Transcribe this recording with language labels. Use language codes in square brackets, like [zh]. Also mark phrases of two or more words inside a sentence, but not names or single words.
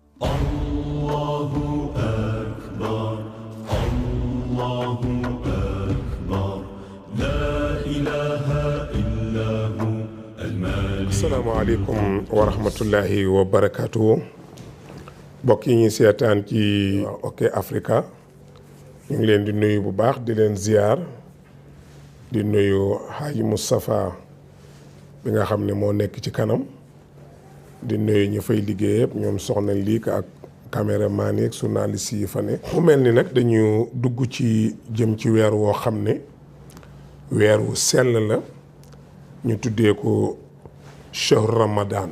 [ar] الله أكبر الله أكبر لا إله إلا هو الملك. السلام عليكم ورحمة الله وبركاته. [wo] mbokk yi ñuy seetaan ci OK Africa ñu ngi leen di nuyu bu baax di leen ziar di nuyu Haji Moustapha bi nga xam ne moo nekk ci kanam di nuyu ñu fay liggéey yëpp ñoom soxna liik ak caméraman yi ak journaliste yi fa ne mu mel ni nag dañu dugg ci jëm ci weer woo xam ne weer wu sell la ñu tuddee ko [ar] شهر رمضان.